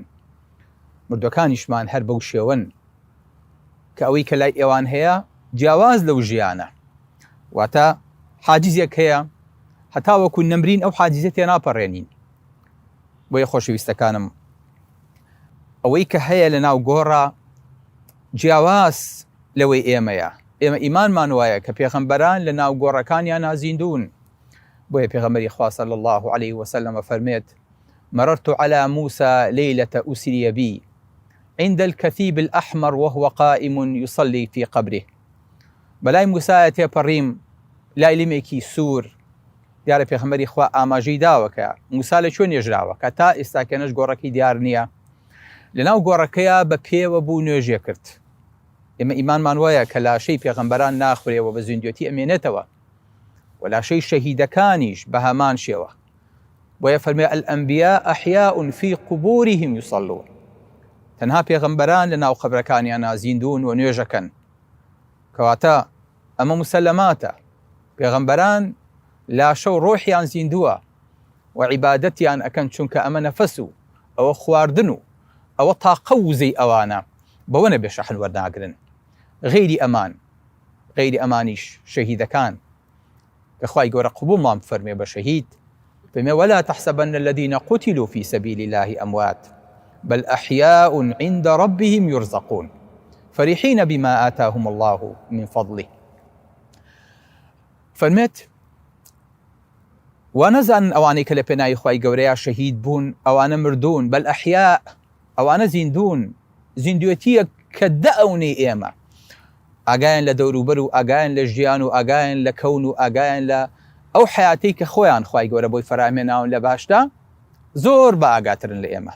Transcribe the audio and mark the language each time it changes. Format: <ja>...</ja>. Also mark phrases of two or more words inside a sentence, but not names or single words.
<ckb>مردوەکانیشمان هەر بەو شێوەن کە ئەوەی کە لای ئێوان هەیە جیاواز لەو ژیانە، واتە حاجزێک هەیە هەتا وەکو نەمرین ئەو حاجزە تێ ناپەڕێنین. بۆیە خۆشەویستەکانم ئەوەی کە هەیە لە ناو گۆڕە جیاواز لەوەی ئێمەیە. ئێمە ئیمانمان وایە کە پێغەمبەران لە ناو گۆڕەکانیان نازیندون. بۆیە پێغەمبەری خوا</ckb> <ar>صلی الله عليه وسلم فەرمێت: مررت على موسى ليلة أسري بي عند الكثيب الأحمر وهو قائم يصلي في قبره.</ar> <ckb>بەلای موسایە تێپەڕیم لای لمێکی سوور. دیارە پێغەمبەری خوا ئاماژەی داوەکە موسا لە کوێ نێژراوە کە تا ئێستاکەنەش گۆڕەکەی دیار نییە. لەناو گۆڕەکەیە بە پێوە بوو نوێژێ کرد. ئێمە ئیمانمان وایە کە لاشەی پێغەمبەران ناخورێەوە بە زیندوێتی ئەمێنێتەوە و لاشەی شەهیدەکانیش بە هەمان شێوە. بۆیە فەرمێ:</ckb> <ar>الأنبياء أحياء في قبورهم يصلون.</ar> <ckb>تەنها پێغەمبەران لە ناو قەبرەکانیان نازیندون و نوێژەکەن. کەواتە ئەمە مسەلەماتە. پێغەمبەران لاشە و ڕۆحیان زیندووە و عیبادەتیان ئەکەن، چونکە ئەمە نەفەس و ئەوە خواردن و ئەوە تاقە وزەی ئەوانە بەوە نەبێ شەحن وەرناگرن. غەیری ئەمانیش شەهیدەکان کە خوای گەورە قبوڵمان فەرمێ بە شەهید، فەرمێ:</ckb> <ar>ولا تحسبن الذين قتلوا في سبيل الله أموات بل أحياء عند ربهم يرزقون فرحين بما آتاهم الله من فضله.</ar> <ckb>فەرمێت وانەزانن ئەوانەی کە لە پێناوی خوای گەورەیە شەهید بوون ئەوانە مردوون،</ckb> <ar>بەل ئەحیا،</ar> <ckb>ئەوانە زیندوون. زیندوێتیە کە دەئەونەی ئێمە ئاگایان لە دەوروبەر و ئاگایان لە ژیان و ئاگایان لە کەون و ئاگایان لە ئەو حیاتەی کە خۆیان خوای گەورە بۆی فەرامێناون لە باشدا زۆر بە ئاگاترن لە ئێمە.</ckb>